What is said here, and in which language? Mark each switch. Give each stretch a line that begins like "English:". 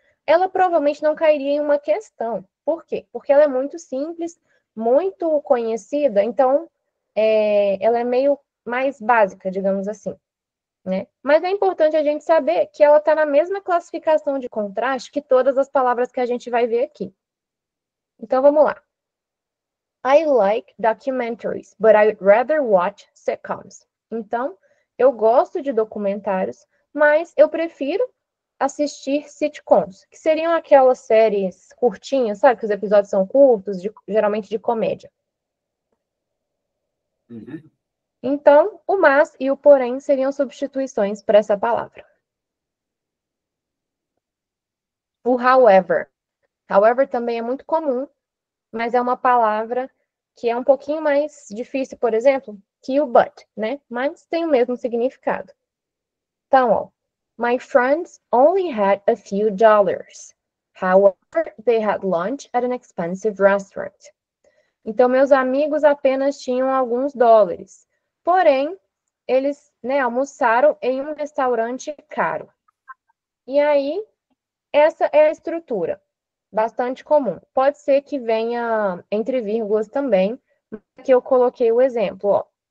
Portuguese: Ela provavelmente não cairia em uma questão. Por quê? Porque ela é muito simples, muito conhecida, então ela é meio mais básica, digamos assim. Né? Mas é importante a gente saber que ela está na mesma classificação de contraste que todas as palavras que a gente vai ver aqui. Então, vamos lá.
English: I like documentaries, but I would rather watch sitcoms.
Portuguese: Então, eu gosto de documentários, mas eu prefiro assistir sitcoms, que seriam aquelas séries curtinhas, sabe? Que os episódios são curtos, geralmente de comédia. Uhum. Então, o mas e o porém seriam substituições para essa palavra. O however. However também é muito comum, mas é uma palavra que é um pouquinho mais difícil, por exemplo, que o but, né? Mas tem o mesmo significado. Então, ó,
English: my friends only had a few dollars. However, they had lunch at an expensive restaurant.
Portuguese: Então, meus amigos apenas tinham alguns dólares. Porém, eles, né, almoçaram em um restaurante caro. E aí, essa é a estrutura. Bastante comum. Pode ser que venha entre vírgulas também, que eu coloquei o exemplo, ó.